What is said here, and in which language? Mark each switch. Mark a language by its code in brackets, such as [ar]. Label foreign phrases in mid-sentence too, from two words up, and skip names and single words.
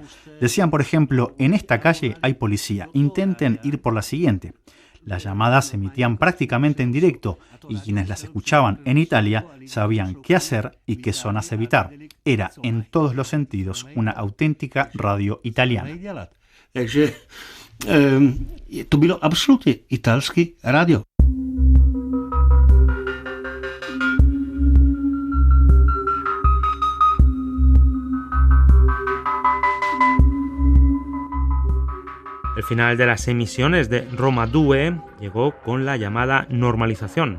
[es] Decían, por ejemplo, en esta calle hay policía, intenten ir por la siguiente. Las llamadas se emitían prácticamente en directo y quienes las escuchaban en Italia sabían qué hacer y qué zonas evitar. Era, en todos los sentidos, una auténtica radio italiana. [cs] To bylo absolutně italský rádio. [es] El final de las emisiones de Roma 2 llegó con la llamada normalización.